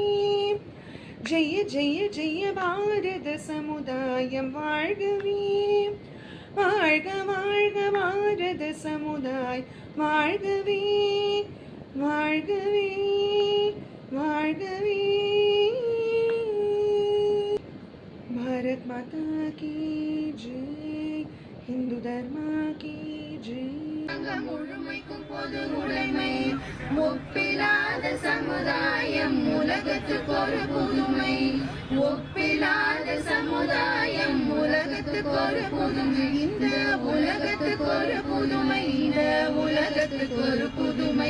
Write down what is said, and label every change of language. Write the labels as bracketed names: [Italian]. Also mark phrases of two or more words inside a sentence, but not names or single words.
[Tamil] ஜெய ஜெய ஜெய பாரத சமுதாயம் வாழ்கவே வாழ்க வாழ்க பாரத சமுதாயம் வாழ்கவே வாழ்கவே வாழ்கவே. [Hindi] भारत माता की जय. हिंदू धर्मा की जय. [Tamil] முழுமைக்கும் பொது உடைமை ஒப்பிலாத சமுதாயம் உலகத்துக்கு ஒரு புதுமை. ஒப்பிலாத சமுதாயம் உலகத்துக்கு ஒரு புதுமை. இந்த உலகத்துக்கு ஒரு புதுமை. இந்த உலகத்துக்கு ஒரு புதுமை.